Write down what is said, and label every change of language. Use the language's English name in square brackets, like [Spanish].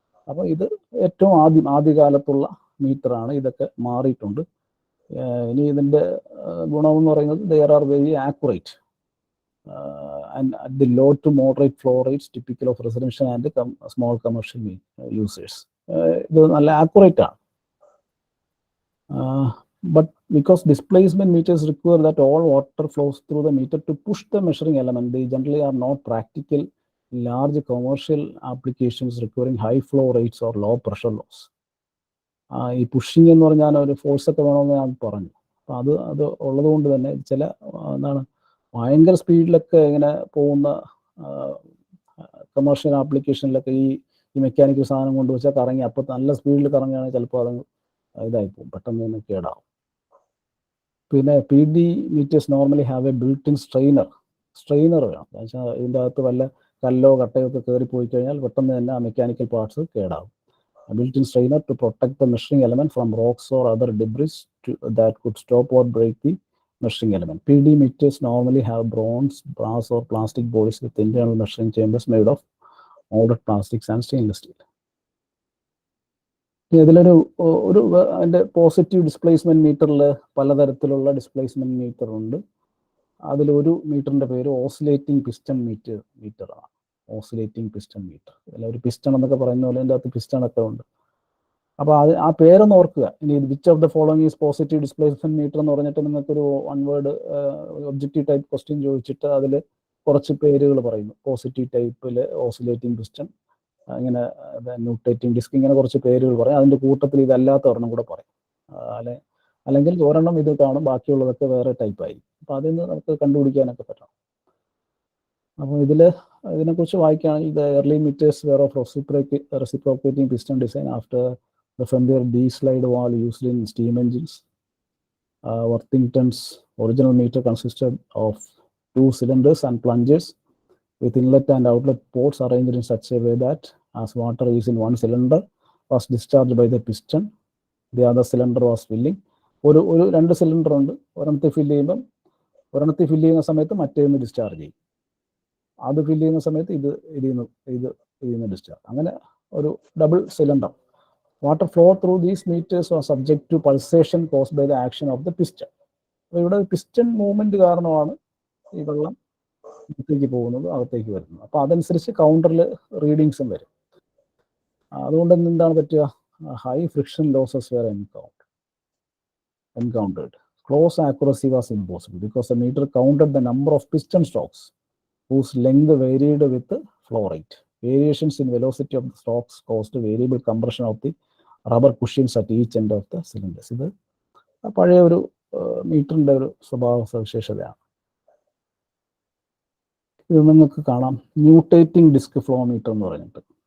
[Malayalam] അപ്പോൾ ഇത് ഏറ്റവും ആദ്യകാലത്തുള്ള മീറ്ററാണ്. ഇതൊക്കെ മാറിയിട്ടുണ്ട്. ഇനി ഇതിൻ്റെ ഗുണമെന്ന് പറയുന്നത് [English] There are very accurate and at the low to moderate flow rates typical of residential and small commercial users. [Malayalam] ഇത് നല്ല ആക്യുറേറ്റ് ആണ്. [English] But because displacement meters require that all water flows through the meter to push the measuring element, they generally are not practical in large commercial applications requiring high flow rates or low pressure loss. [Malayalam] ഈ pushing എന്ന് പറഞ്ഞാൽ ഒരു force ഒക്കെ വേണമെന്ന് ഞാൻ പറഞ്ഞു. അപ്പോൾ അത് ഉള്ളത് കൊണ്ട് തന്നെ ചില ഭയങ്കര സ്പീഡിലൊക്കെ ഇങ്ങനെ പോകുന്ന കമേഴ്ഷ്യൽ ആപ്ലിക്കേഷനിലൊക്കെ ഈ മെക്കാനിക്കൽ സാധനം കൊണ്ടുവച്ചാൽ കറങ്ങി, അപ്പോൾ നല്ല സ്പീഡിൽ കറങ്ങുകയാണെങ്കിൽ ചിലപ്പോൾ അത് ഇതായിപ്പോവും, പെട്ടെന്ന് തന്നെ കേടാവും. പിന്നെ [English] PD meters normally have a built-in strainer [Malayalam] വേണം. എന്നുവെച്ചാൽ ഇതിൻ്റെ അകത്ത് വല്ല കല്ലോ കട്ടയോ ഒക്കെ കയറിപ്പോയി കഴിഞ്ഞാൽ പെട്ടെന്ന് തന്നെ ആ mechanical parts കേടാവും. [English] built-in strainer to protect the measuring element from rocks or other debris that could stop or break the measuring element. PD meters normally have bronze, brass or plastic bodies with internal measuring chambers made of molded plastics and stainless steel. [Malayalam] ഇതിലൊരു അതിൻ്റെ positive displacement മീറ്ററിൽ പലതരത്തിലുള്ള displacement metre ഉണ്ട്. അതിലൊരു മീറ്ററിന്റെ പേര് oscillating piston മീറ്ററാണ്. Oscillating piston metre. ഒരു piston എന്നൊക്കെ പറയുന്ന പോലെ അതിൻ്റെ അകത്ത് പിസ്റ്റൺ ഒക്കെ ഉണ്ട്. അപ്പോൾ ആ പേരൊന്ന് ഓർക്കുക. ഇനി [English] which of the following is positive displacement meter [Malayalam] എന്ന് പറഞ്ഞിട്ട് നിങ്ങൾക്കൊരു one word objective type question ചോദിച്ചിട്ട് അതിൽ കുറച്ച് പേരുകൾ പറയുന്നു. പോസിറ്റീവ് ടൈപ്പിൽ ഓസിലേറ്റിംഗ് പിസ്റ്റൺ, ഇങ്ങനെ ന്യൂട്ടേറ്റിംഗ് ഡിസ്ക്, ഇങ്ങനെ കുറച്ച് പേരുകൾ പറയും. അതിൻ്റെ കൂട്ടത്തിൽ ഇതല്ലാത്ത ഒരെണ്ണം കൂടെ പറയും. അല്ലെങ്കിൽ ഒരെണ്ണം ഇത് കാണും, ബാക്കിയുള്ളതൊക്കെ വേറെ ടൈപ്പ് ആയിരിക്കും. അപ്പോൾ അതിൽ നിന്ന് നമുക്ക് കണ്ടുപിടിക്കാനൊക്കെ പറ്റണം. അപ്പോൾ ഇതിനെക്കുറിച്ച് വായിക്കുകയാണെങ്കിൽ [English] The early meters were of reciprocating piston design after the familiar D-slide valve used in steam engines. Worthington's original meter consisted of 2 cylinders and plungers with inlet and outlet ports arranged in such a way that as water is in one cylinder was discharged by the piston, the other cylinder was filling. [Malayalam] ഒരു 2 cylinder ഉണ്ട്, ഒരെണ്ണത്തിൽ fill ചെയ്യുന്ന സമയത്ത് മറ്റേന്ന് discharge ചെയ്യും, അത് fill ചെയ്യുന്ന സമയത്ത് ഇതിന്ന് ഡിസ്ചാർജ്, അങ്ങനെ ഒരു double cylinder. [English] Water flow through these meters was subject to pulsation caused by the action of the piston. [Malayalam] അപ്പോൾ ഇവിടെ പിസ്റ്റൺ മൂവ്മെന്റ് കാരണമാണ് ഈ വെള്ളം അകത്തേക്ക് പോകുന്നത്, അകത്തേക്ക് വരുന്നത്. അപ്പോൾ അതനുസരിച്ച് കൗണ്ടറിൽ റീഡിങ്സും വരും. അതുകൊണ്ട് എന്താണ് പറ്റുക? [English] High friction losses were encountered. Close accuracy was impossible because the meter counted the number of piston strokes whose length varied with the flow rate. Variations in velocity of the strokes caused variable compression of the rubber cushions at each end of the cylinders. [Malayalam] ഇത് പഴയ ഒരു മീറ്ററിൻ്റെ ഒരു സ്വഭാവ സവിശേഷതയാണ്. ഇത് നിങ്ങൾക്ക് കാണാം, മ്യൂട്ടേറ്റിംഗ് ഡിസ്ക് ഫ്ലോ മീറ്റർ എന്ന് പറഞ്ഞിട്ട്.